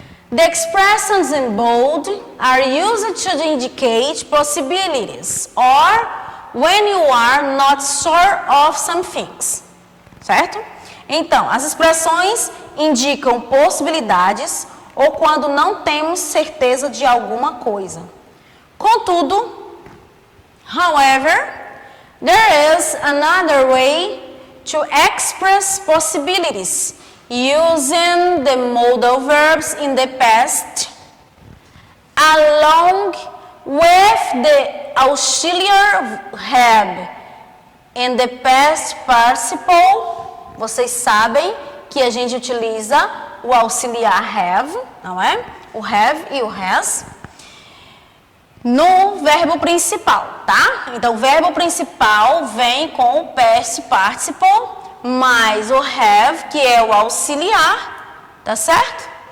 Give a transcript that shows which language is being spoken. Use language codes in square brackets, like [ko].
[en] The expressions in bold are used to indicate possibilities or when you are not sure of some things. [pt] Certo? Então, as expressões indicam possibilidades ou quando não temos certeza de alguma coisa. [en] Contudo, however, there is another way to express possibilities using the modal verbs in the past along with the auxiliary have in the past participle. [pt] Vocês sabem que a gente utiliza o auxiliar have, não é? O have e o has no verbo principal, tá? Então, o verbo principal vem com o past participle mais o have, que é o auxiliar, tá certo?